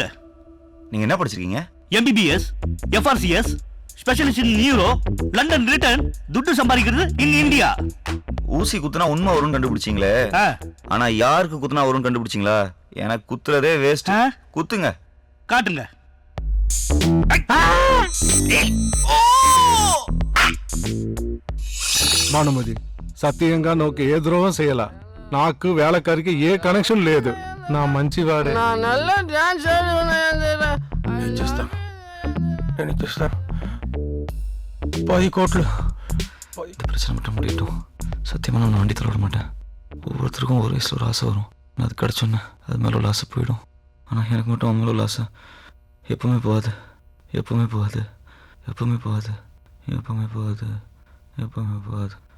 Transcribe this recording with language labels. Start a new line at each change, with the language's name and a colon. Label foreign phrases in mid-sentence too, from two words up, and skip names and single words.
Tamil: நீங்க என்ன படிச்சிருக்கீங்க?
English: MBBS, FRCS, specialist in neuro, London return,
Tamil: துட்டு சம்பாதிக்கிறது
English: in India.
Tamil: ஊசி குத்துனா உண்மை வரும்னு கண்டுபிடிச்சீங்களே, ஆனா யாருக்கு குத்துனா வரும்னு கண்டுபிடிச்சீங்களா? எனக்கு குத்துறதே வேஸ்ட். குத்துங்க. காட்டுங்க.
Telugu: భానుమతి సత్యంగా నాకు ఏ ద్రోహం చేయాల నాకు వేళకారికి ఏ కనెక్షన్ లేదు నా మంచివాడే నేను ఇచ్చేస్తాను 10 కోట్లు
Tamil: இந்த பிரச்சனை மட்டும் முடியட்டும். சத்தியமாக நான் வண்டி தள்ள விட மாட்டேன். ஒவ்வொருத்தருக்கும் ஒரு வயசில் ஒரு ஆசை வரும். நான் அது கிடச்சோன்னே அது மேலே உள்ள ஆசை போயிடும். ஆனால் எனக்கு மட்டும் அவன் மேலே உள்ள ஆசை எப்பவுமே போகாது, எப்பவுமே போகாது, எப்பவுமே போகாது, எப்பவுமே போகாது, எப்பவுமே போகாது.